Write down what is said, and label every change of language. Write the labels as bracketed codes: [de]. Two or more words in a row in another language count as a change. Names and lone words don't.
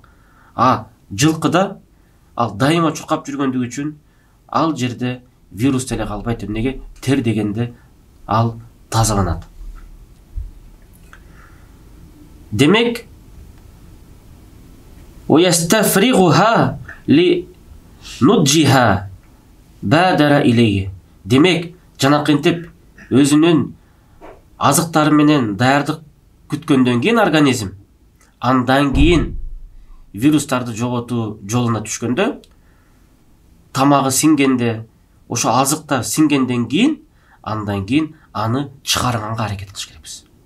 [ky] Жылкыда ал дайыма чуркап жүргөндүгү үчүн ал жерде вирус деле калбайт. Эмнеге? Тер дегенде ал тазаланат. Демек, [ar] ويستفرغها لنضجها بادر إليه. [ky] Демек, жанакынтип өзүнүн азыктары менен даярдык күткөндөн кийин организм, андан кийин вирустарды жоготуу жолуна түшкөндө, тамагы сиңгенде, ошо азыктар сиңгенден кийин, андан кийин аны чыгарганга аракет кылыш керекпиз.